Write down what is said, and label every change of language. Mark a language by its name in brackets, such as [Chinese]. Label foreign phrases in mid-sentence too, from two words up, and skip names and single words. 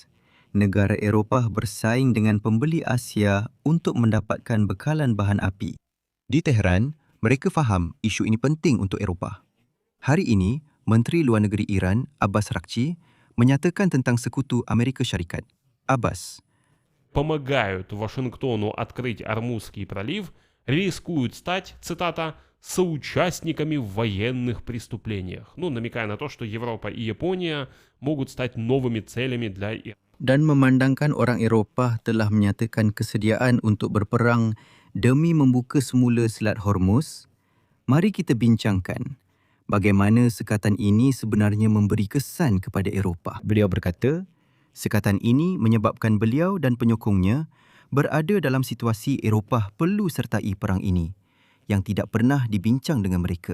[Malay] Negara Eropah bersaing dengan pembeli Asia untuk mendapatkan bekalan bahan api. Di Tehran, mereka faham isu ini penting untuk Eropah. Hari ini, Menteri Luar Negeri Iran, Abbas Araghchi, menyatakan tentang sekutu Amerika Syarikat. Abbas, [Russian] помогают Вашингтону открыть Ормузский пролив, рискуют стать, цитата, соучастниками в военных преступлениях. Ну, намекая на то, что Европа и Япония могут стать новыми целями для Ирана. [Malay] dan memandangkan orang Eropah telah menyatakan kesediaan untuk berperang demi membuka semula Selat Hormuz, mari kita bincangkan bagaimana sekatan ini sebenarnya memberi kesan kepada Eropah. Beliau berkata, sekatan ini menyebabkan beliau dan penyokongnya berada dalam situasi Eropah perlu sertai perang ini yang tidak pernah dibincang dengan mereka.